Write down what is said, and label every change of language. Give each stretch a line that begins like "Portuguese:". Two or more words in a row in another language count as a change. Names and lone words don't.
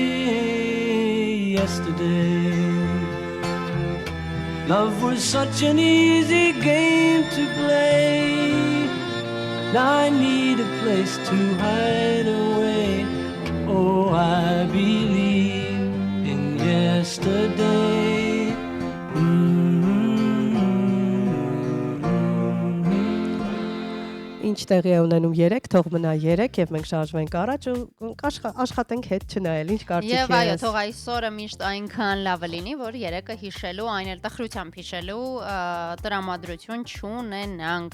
English: Yesterday, love was such an easy game to play. Now I need a place to hide away. Oh, I believe in yesterday.
Armenian: Ինչ տեղի է ունենում 3, թող մնա 3 եւ մենք շարժվենք առաջ ու աշխատենք հետ չնայել, ինչ կարծիք Եվ այո, ես։ թող այսօրը միշտ այնքան լավը լինի, որ 3-ը հիշելու, այն էլ տխրությամբ հիշելու տրամադրություն չունենանք։